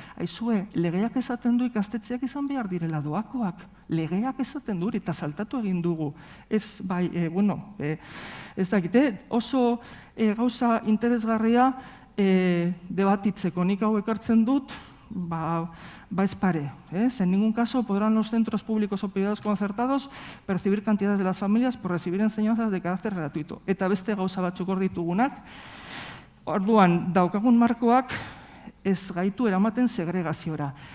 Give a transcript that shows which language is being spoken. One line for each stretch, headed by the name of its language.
Basque: Aizue, legeak esaten du ikastetxeak izan behar direla doakoak. Legeak esaten du, eta saltatu egin dugu. Ez, ez dakite, oso gauza interesgarria debatitzeko. Nik hau ekartzen dut, ez pare.
Spanish: En ningún caso podrán los centros públicos o privados concertados percibir cantidades de las familias por recibir enseñanzas de carácter gratuito.
Basque: Eta beste gauza batzuk hor ditugunak, orduan, daukagun markoak ez gaitu eramaten segregaziora.